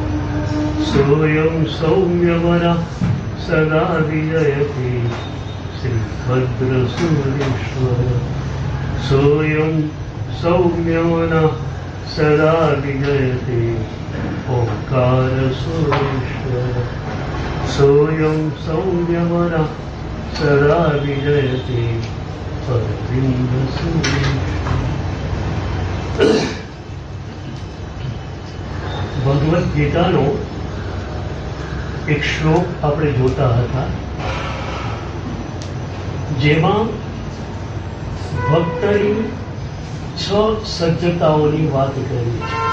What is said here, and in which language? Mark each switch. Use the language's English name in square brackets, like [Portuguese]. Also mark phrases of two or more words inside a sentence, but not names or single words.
[Sanskrit] सोऽयं सौम्यमनः सदा विजयते श्री भद्रसूरेश्वर सोऽयं सौम्यमनः सदा विजयते ओंकार सुरेश्वर सोऽयं सौम्यमनः सदा विजयते अरविंद सुरेश्वर। [Gujarati] ભગવદ્ ગીતાનો એક શ્લોક આપણે જોતા હતા, જેમાં ભક્તની 6 સજ્જતાઓની વાત કરી છે.